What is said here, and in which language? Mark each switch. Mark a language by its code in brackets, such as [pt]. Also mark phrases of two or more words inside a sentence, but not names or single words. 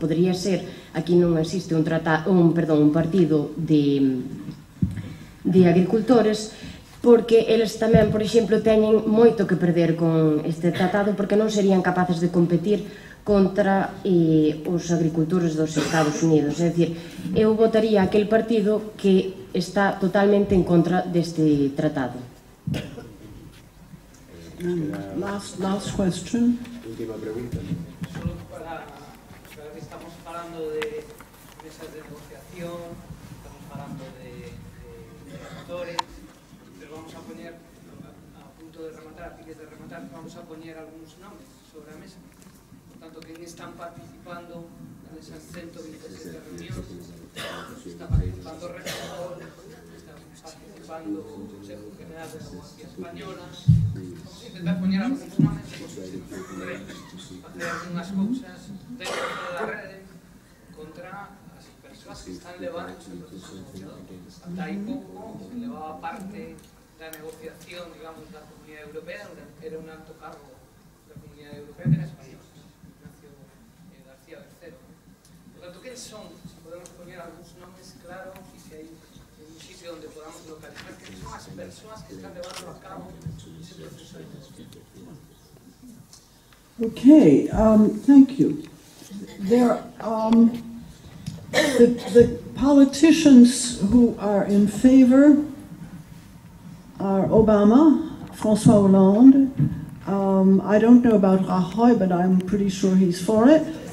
[gl] Podría ser, aquí non existe un partido de agricultores, porque eles tamén, por exemplo, teñen moito que perder con este tratado, porque non serían capaces de competir contra os agricultores dos Estados Unidos. É dicir, eu votaría aquel partido que está totalmente en contra deste tratado. [en] Last question. [gl] Última pregunta. Solo para que estamos falando de mesas de negociación, estamos falando de actores. [es] Vamos a poner, a punto de rematar, [gl] a piques de rematar, [es] vamos a poner algunos nombres sobre la mesa. Por tanto, ¿quién están participando en esas 127 reuniones? Está participando Rector, está participando el Consejo General de la Abogacía Española. Vamos a intentar poner algunos nombres por si se puede hacer algunas cosas dentro [gl] da rede contra as persoas persoas que están levando este proceso negociador. Hasta hai pouco, se levaba parte da negociación, digamos, da Comunidade Europea, era un alto cargo da Comunidade Europea que era español, Ignacio García Bercero. Por tanto, que son, se podemos poner algúns nomes claros e se hai un sitio onde podamos localizar que son as persoas que están levando a cabo ese proceso de negociación. [en] Okay, thank you. The politicians who are in favor are Obama, François Hollande. I don't know about Rajoy, but I'm pretty sure he's for it.